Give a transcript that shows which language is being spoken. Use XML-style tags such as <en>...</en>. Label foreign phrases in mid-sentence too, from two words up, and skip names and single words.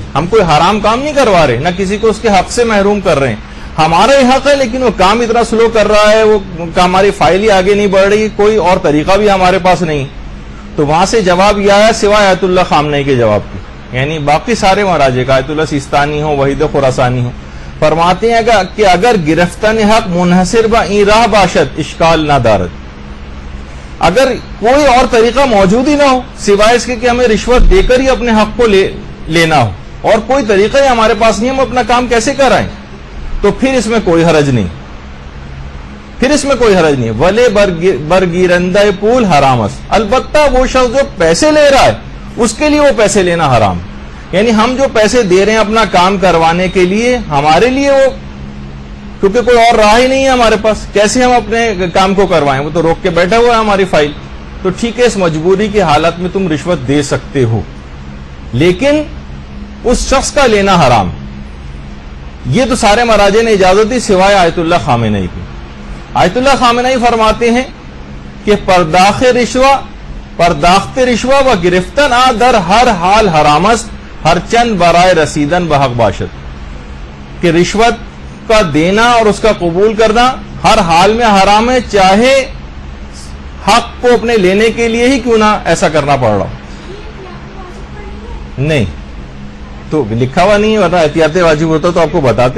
<ur>ہم کوئی حرام کام نہیں کروا رہے، نہ کسی کو اس کے حق سے محروم کر رہے ہیں، ہمارا ہی حق ہے لیکن وہ کام اتنا سلو کر رہا ہے، وہ ہماری فائل ہی آگے نہیں بڑھ رہی، کوئی اور طریقہ بھی ہمارے پاس نہیں، تو وہاں سے جواب یہ آیا سوائے آیت اللہ خامنئی کے جواب کی، یعنی باقی سارے مراجع کا، آیت اللہ سیستانی ہو، وحید خراسانی ہو، فرماتے ہیں کہ</ur> <fa>اگر گرفتن حق منحصر با این راہ باشد اشکال نہ دارد،</fa> <ur>اگر کوئی اور طریقہ موجود ہی نہ ہو سوائے اس کے کہ ہمیں رشوت دے کر ہی اپنے حق کو لینا ہو، اور کوئی طریقہ ہی ہمارے پاس نہیں، ہم اپنا کام کیسے کرائیں، تو پھر اس میں کوئی حرج نہیں، پھر اس میں کوئی حرج نہیں۔</ur> <fa>ولے برگیرندہ پول حرام است،</fa> <ur>البتہ وہ شخص جو پیسے لے رہا ہے اس کے لیے وہ پیسے لینا حرام، یعنی ہم جو پیسے دے رہے ہیں اپنا کام کروانے کے لیے، ہمارے لیے وہ، کیونکہ کوئی اور راہ ہی نہیں ہے ہمارے پاس، کیسے ہم اپنے کام کو کروائیں، وہ تو روک کے بیٹھا ہوا ہے ہماری فائل، تو ٹھیک ہے اس مجبوری کی حالت میں تم رشوت دے سکتے ہو، لیکن اس شخص کا لینا حرام۔ یہ تو سارے مراجع نے اجازت دی سوائے آیت اللہ خامنئی کی۔ آیت اللہ خامنئی فرماتے ہیں کہ</ur> <fa>پرداخت رشوہ و گرفتن در ہر حال حرام است، ہر چند برائے رسیدن بحق باشد،</fa> <ur>کہ رشوت کا دینا اور اس کا قبول کرنا ہر حال میں حرام ہے، چاہے حق کو اپنے لینے کے لیے ہی کیوں نہ ایسا کرنا پڑ رہا ہو۔ نہیں تو لکھا ہوا نہیں ہے، ورنہ احتیاط واجب ہوتا تو آپ کو بتاتے۔</ur>